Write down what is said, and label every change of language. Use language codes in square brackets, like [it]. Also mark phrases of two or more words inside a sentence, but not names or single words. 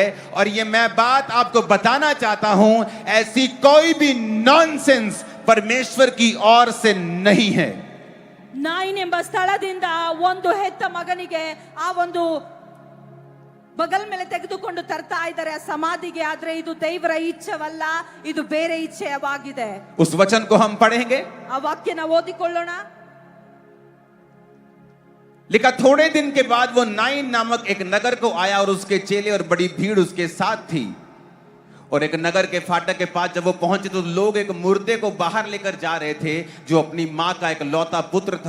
[hi] और ये मैं बात आपको बताना चाहता हूं, ऐसी कोई भी नॉनसेंस परमेश्वर की ओर से नहीं है. [kn] ನಾಯಿನ್ ಎಂಬ ಸ್ಥಳದಿಂದ ಒಂದು ಹೆತ್ತ ಮಗನಿಗೆ ಆ ಒಂದು ಬಗಲ್ ಮೇಲೆ ತೆಗೆದುಕೊಂಡು ತರ್ತಾ ಇದ್ದಾರೆ ಆ ಸಮಾಧಿಗೆ. ಆದ್ರೆ ಇದು ದೇವರ ಇಚ್ಛೆವಲ್ಲ, ಇದು ಬೇರೆ ಇಚ್ಛೆವಾಗಿದೆ. [hi] उस वचन को हम पढ़ेंगे. [kn] ಆ ವಾಕ್ಯನ ಓದಿಕೊಳ್ಳೋಣ. [hi] लिखा थोड़े दिन के बाद वो नाइन नामक एक नगर को आया, और उसके चेले और बड़ी भीड़ उसके साथ थी. और एक नगर के फाटक के पास जब वो पहुंचे तो लोग एक मुर्दे को बाहर लेकर जा रहे थे, जो अपनी मां का एक लौता पुत्र था.